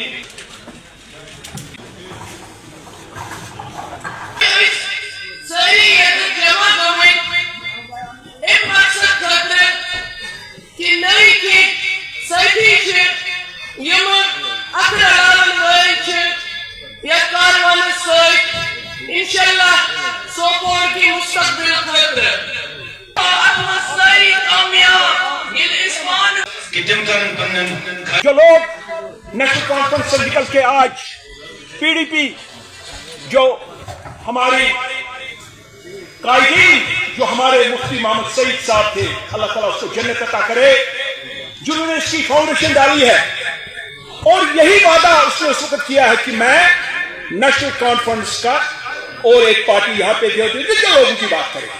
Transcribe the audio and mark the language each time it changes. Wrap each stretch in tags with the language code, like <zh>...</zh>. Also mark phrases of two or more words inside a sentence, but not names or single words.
<ks>سٲری ییٚتہِ جمع گٔمٕتۍ اَمہِ مقصد خٲطرٕ کہِ نٔے کینٛہہ سٲتھی چھِ یِمہٕ اَتھٕ رلاوَن وٲلۍ چھِ یَتھ کاروانَس سۭتۍ اِنشاءاللہ سوپور کی مستقبل خٲطرٕ اَتھ منٛز سٲری کامیاب ییٚلہِ أسۍ مانو کہ تم کرن پنن</ks> <ur>جو لوگ نیشنل کانفرنس سے نکل کے آج پی ڈی پی جو ہماری قائدین جو ہمارے مفتی محمد سعید صاحب تھے، اللہ تعالیٰ اس کو جنت عطا کرے، جنہوں نے اس کی فاؤنڈیشن ڈالی ہے، اور یہی وعدہ اس نے اس وقت کیا ہے کہ میں نیشنل کانفرنس کا اور ایک پارٹی یہاں پہ دے ہوتی ہے جو لوگوں کی بات کرے.</ur>